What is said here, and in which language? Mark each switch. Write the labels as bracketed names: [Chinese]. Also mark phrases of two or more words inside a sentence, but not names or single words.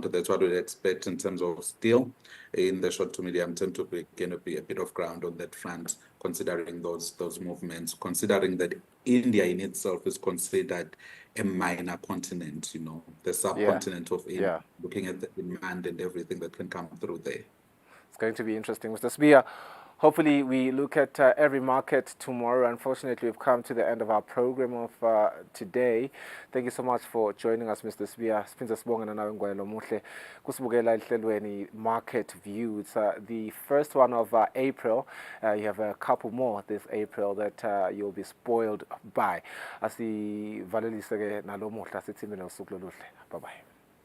[English] That's what we'd expect in terms of steel in the short to medium term, to gain a bit of ground on that front, considering those movements, considering that India in itself is considered a minor continent, the subcontinent of India, looking at the demand and everything that can come through there. It's going to be interesting. Mr. Eswatini, Hopefully, we look at every market tomorrow. Unfortunately, we've come to the end of our program of today. Thank you so much for joining us, Mr. [Swati] Sibia. Siphinza sibonga nawe Ngwelo Muhle kusibukela ehlelweni Market View. [English] It's the first one of April. You have a couple more this April that you'll be spoiled by. [Swati] Asivalelise ke nalo muhla sithimile usuku loluhle. [English] Bye bye.